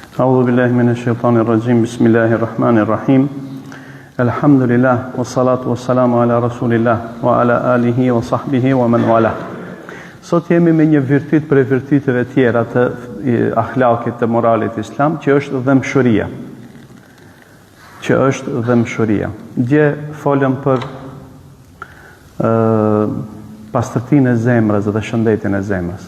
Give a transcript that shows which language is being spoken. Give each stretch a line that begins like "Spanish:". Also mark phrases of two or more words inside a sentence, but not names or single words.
Arabic: أعوذ بالله من الشيطان الرجيم. بسم الله الرحيم. الحمد لله والصلاة والسلام على رسول الله وعلى آله وصحبه ومن والاه.
Albanian: Sot jemi me një virtyt për virtyteve tjera të akhlakit të moralit islam, që është dhemshëria. Dje folëm për pastërtinë e zemrës dhe shëndetin e zemrës.